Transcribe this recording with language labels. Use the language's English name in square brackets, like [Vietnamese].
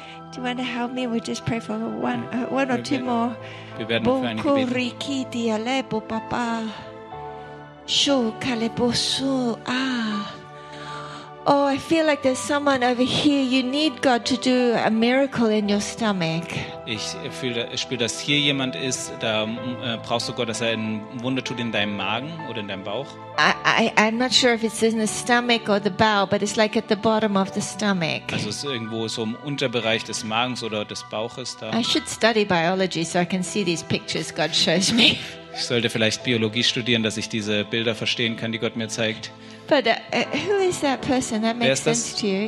[English] Do you want to help me? We'll just pray for one or two more. Bukuriki dialebo papa. Shukalebosu. Ah. Oh, I feel like there's someone over here. You need God to do a miracle in your stomach. [German] Ich spüre, dass hier jemand ist. Da brauchst du Gott, dass er ein Wunder tut in deinem Magen oder in deinem Bauch. [English] I'm not sure if it's in the stomach or the bowel, but it's like at the bottom of the stomach. [German] Also es ist irgendwo so im Unterbereich des Magens oder des Bauches da. [English] I should study biology so I can see these pictures God shows me. [German] Ich sollte vielleicht Biologie studieren, dass ich diese Bilder verstehen kann, die Gott mir zeigt. [English] But who is that person that makes sense to you?